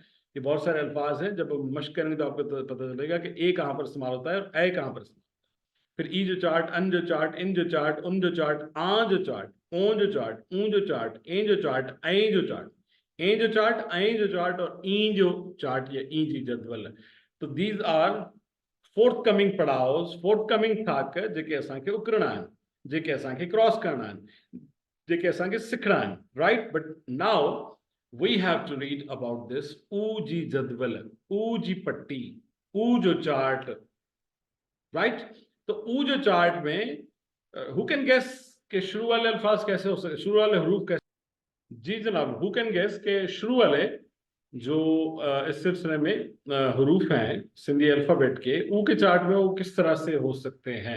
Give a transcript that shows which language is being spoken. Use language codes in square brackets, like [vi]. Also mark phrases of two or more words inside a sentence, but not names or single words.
[ur] یہ بہت سارے الفاظ ہیں، جب مشق کریں گے تو آپ کو پتا چلے گا کہ اے کہاں پر استعمال ہوتا ہے اور اے کہاں پر استعمال. [sd] फिर ई जो चार्ट, अन जो चार्ट, इन जो चार्ट, उन जो चार्ट, आ जो चार्ट, ओ जो चार्ट, ऊ जो चार्ट, ए जो चार्ट, ऐ जो चार्ट, ए जो चार्ट, ऐ जो चार्ट और ई जो चार्ट या ई जी जदवल। तो [en] these are forthcoming [sd] थाक जेके असांखे उकरणा आहिनि, जेके असांखे क्रॉस करणा आहिनि, जेके असांखे सिखणा आहिनि, राइट। [en] But now we have to read about this [sd] ऊ जी जदवल, ऊ जी पट्टी, ऊ जो चार्ट, [en] राइट। [ur] तो [sd] ऊ जो चार्ट [ur] में [en] who can guess [ur] کے شروع والے الفاظ کیسے ہو سکتے، شروع والے حروف کیسے? جی جناب, [en] who can guess [ur] کے شروع والے جو اس سلسلے میں حروف ہیں سندھی الفابیٹ کے، او کے چارٹ میں وہ کس طرح سے ہو سکتے ہیں?